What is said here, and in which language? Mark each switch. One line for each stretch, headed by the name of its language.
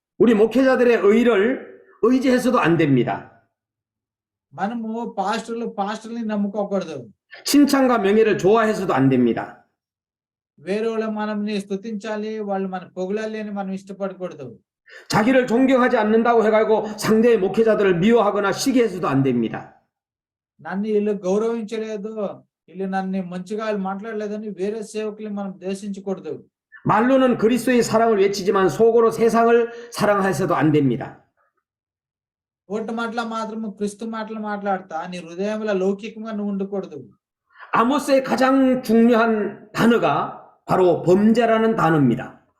Korean: 우리 목회자들의 의를 의지해서도 안 됩니다.
Telugu: మనము పాస్టర్ని నమ్ముకోకూడదు.
Korean: 칭찬과 명예를 좋아해서도 안 됩니다.
Telugu: వేరే వాళ్ళు మనల్ని స్తుతించాలి, వాళ్ళు మన పొగడాలి అని మనం ఇష్టపడకూడదు.
Korean: 자기를 존경하지 않는다고 해가지고 상대의 목회자들을 미워하거나 시기해서도 안 됩니다.
Telugu: నన్ను వీళ్ళు గౌరవించలేదు, వీళ్ళు నన్ను మంచిగా మాట్లాడలేదని వేరే సేవకుల్ని మనం ద్వేషించకూడదు.
Korean: 말로는 그리스도의 사랑을 외치지만 속으로 세상을 사랑해서도 안 됩니다.
Telugu: ఓటు మాటల మాత్రము క్రీస్తు మాటలు మాట్లాడతా నీ హృదయంలో లౌకికంగా నువ్వు ఉండకూడదు.
Korean: 아모스의 가장 중요한 단어가 바로 범죄라는 단어입니다.